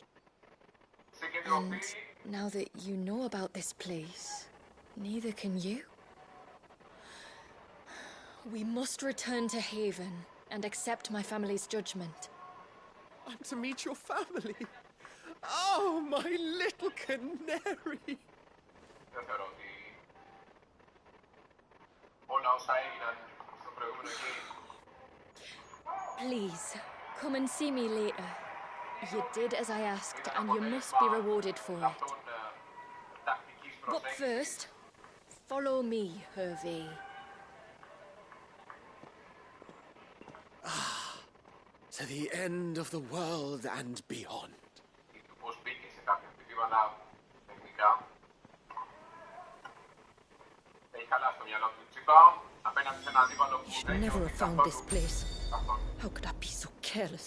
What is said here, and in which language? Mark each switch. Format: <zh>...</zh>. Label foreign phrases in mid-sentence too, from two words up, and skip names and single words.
<en>And now that you know about this place, neither can you. We must return to Haven and accept my family's judgment. I'm to meet your family. Oh, my little canary.</en> <el>Δεν θεωρώ ότι όλα όσα έγιναν στο προηγούμενο εκεί.</el> <en>Please, come and see me later. You did as I asked, and you must be rewarded for it. But first, follow me, Hervé. To the end of the world and beyond.</en> <el>Πώς μπήκε σε κάποια χτυπήματα τεχνικά. Έχει χαλάσει το μυαλό του τσίπα απέναντι σε ένα αντίπαλο που</el> <en>You should never have found this place. How could I be so careless?</en>